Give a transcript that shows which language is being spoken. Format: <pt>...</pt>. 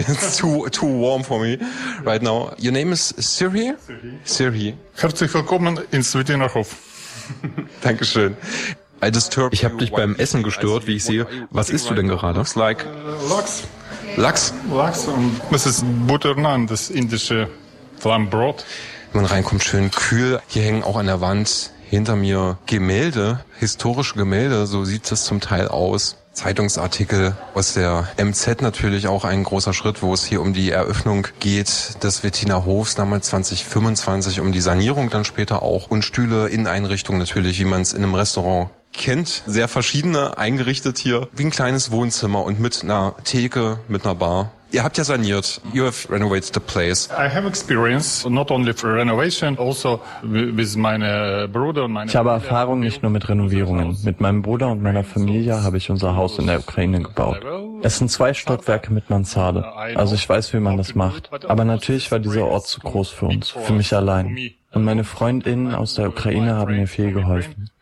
<en>It's too warm for me right now. Your name is Sirhi? Sirhi.</en> <de>Herzlich willkommen ins Wettiner Hof. Dankeschön. Ich habe dich beim Essen gestört, wie ich sehe. Was isst du denn gerade? Lachs. Lachs? Lachs und das ist Butter Naan, das indische Flammbrot. Wenn man reinkommt, schön kühl. Hier hängen auch an der Wand hinter mir Gemälde, historische Gemälde. So sieht das zum Teil aus. Zeitungsartikel aus der MZ natürlich auch ein großer Schritt, wo es hier um die Eröffnung geht des Wettiner Hofs, damals 2025, um die Sanierung dann später auch und Stühle, Inneneinrichtungen natürlich, wie man es in einem Restaurant kennt, sehr verschiedene eingerichtet hier, wie ein kleines Wohnzimmer und mit einer Theke, mit einer Bar. Ihr habt ja saniert.</de> <en>You have renovated the place. I have experience not only for renovation, also with my brother and my.</en> <de>Ich habe Erfahrung nicht nur mit Renovierungen. Mit meinem Bruder und meiner Familie habe ich unser Haus in der Ukraine gebaut. Es sind zwei Stockwerke mit Mansarde. Also ich weiß, wie man das macht. Aber natürlich war dieser Ort zu groß für uns, für mich allein. Und meine Freundinnen aus der Ukraine haben mir viel geholfen.</de>